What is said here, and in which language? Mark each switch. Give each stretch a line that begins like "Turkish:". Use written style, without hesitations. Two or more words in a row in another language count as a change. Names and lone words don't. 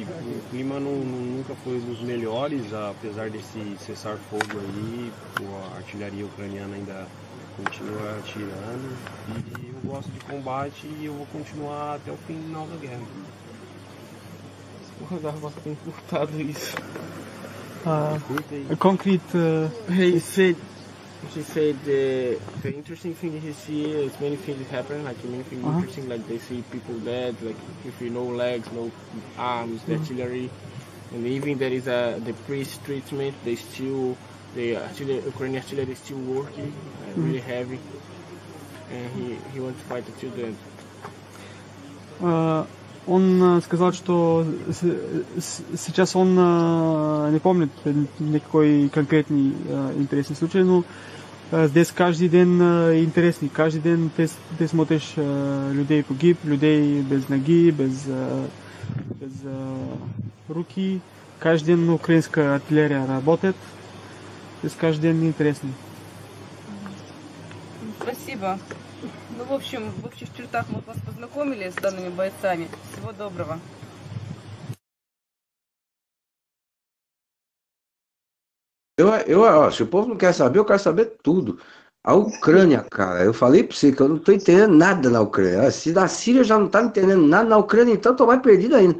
Portuguese: O clima nunca foi dos melhores, apesar desse cessar-fogo aí, a artilharia ucraniana ainda continua atirando e eu gosto de combate e eu vou continuar até o final da guerra. O Garba tem encurtado isso.
English: Concrete. She said the interesting thing is here is many things happen, like many things interesting, like they see people dead, like if you no legs, no arms, the artillery, and even there is the priest treatment. They still the Ukrainian artillery is still working, really heavy, and he wants to fight until the end.
Russian: Он сказал, что сейчас он не помнит никакой конкретный интересный случай, но здесь каждый день интересный. Каждый день ты смотришь людей погиб, людей без ноги, без руки. Каждый день украинская артиллерия работает. Здесь каждый день интересный. Спасибо. Ну, в общем, в общих чертах мы вас познакомили с данными бойцами. Всего доброго.
Portuguese: Se o povo não quer saber, eu quero saber tudo. A Ucrânia, cara, eu falei pra você que eu não tô entendendo nada na Ucrânia. Se da Síria eu já não tá entendendo nada, na Ucrânia então eu tô mais perdido ainda.